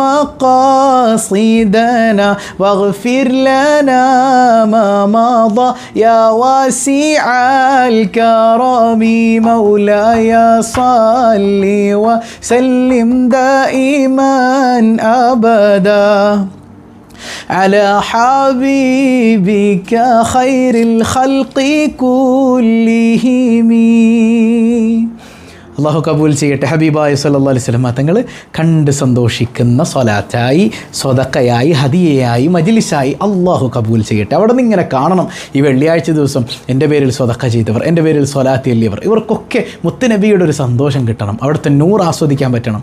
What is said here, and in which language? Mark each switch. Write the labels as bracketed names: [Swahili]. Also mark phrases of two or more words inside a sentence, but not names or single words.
[Arabic] مقاصدنا واغفر لنا ما مضى يا واسع الكرم مولاي صل وسلم دائما أبدا على حبيبك خير الخلق كلهم. [Malayalam] അള്ളാഹു കബൂൽ ചെയ്യട്ടെ. ഹബീബായ [Arabic] صلى الله عليه وسلم [Malayalam] തങ്ങൾ കണ്ട് സന്തോഷിക്കുന്ന സ്വലാത്തായി, സ്വതക്കയായി, ഹദിയയായി, മജ്ലിസായി അള്ളാഹു കബൂൽ ചെയ്യട്ടെ. അവിടെ നിന്ന് ഇങ്ങനെ കാണണം, ഈ വെള്ളിയാഴ്ച ദിവസം എൻ്റെ പേരിൽ സ്വതക്ക ചെയ്തവർ, എൻ്റെ പേരിൽ സ്വലാത്ത് ചൊല്ലിയവർ, ഇവർക്കൊക്കെ മുത്തുനബിയുടെ ഒരു സന്തോഷം കിട്ടണം, അവിടുത്തെ നൂർ ആസ്വദിക്കാൻ പറ്റണം.